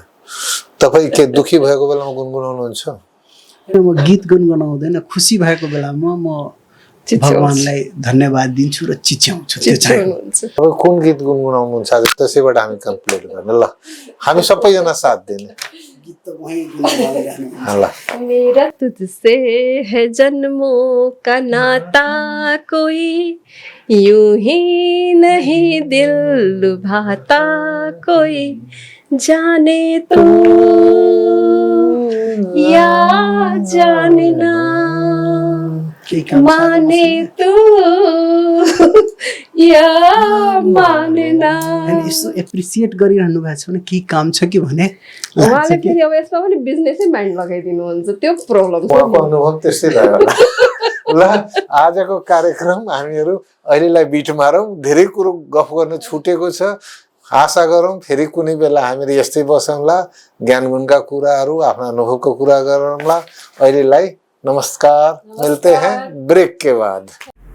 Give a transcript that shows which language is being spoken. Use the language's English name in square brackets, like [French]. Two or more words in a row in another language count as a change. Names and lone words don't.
[Nepali] तपाईँ के दुखी भएको बेलामा गुनगुनाउनुहुन्छ? म गीत गुनगुनाउँदैन, खुसी भएको बेलामा म भगवानलाई धन्यवाद दिन्छु र चिच्याउँछु। तपाईँ कुन गीत गुनगुनाउनुहुन्छ आज? त्यसैबाट हामी कम्प्लिट गर्ने। ल हामी सबैजना साथ दिने। [Hindi] मेरा तुझसे है जन्मों का नाता, कोई यूं ही नहीं दिल लुभाता, कोई जाने तू या जाने ना, माने तू या माने ना। [Nepali] यसो एप्रिसिएट गरिरहनु भएको छ भने के काम छ कि भने उहाँले फेरि अब यसमा पनि [English] business mind [Nepali] लगाइदिनुहुन्छ, त्यो प्रब्लम छ। उहाँको अनुभव त्यस्तै भयो। ल आजको कार्यक्रम हामीहरू अहिलेलाई बिट मारौँ। धेरै कुरो गफ गर्न छुटेको छ। आशा गरौँ फेरि कुनै बेला हामीहरू यस्तै बसौँला, ज्ञानगुणका कुराहरू, आफ्ना अनुभवको कुरा गरौँला। अहिलेलाई नमस्कार, [Hindi] मिलते हैं ब्रेक के बाद।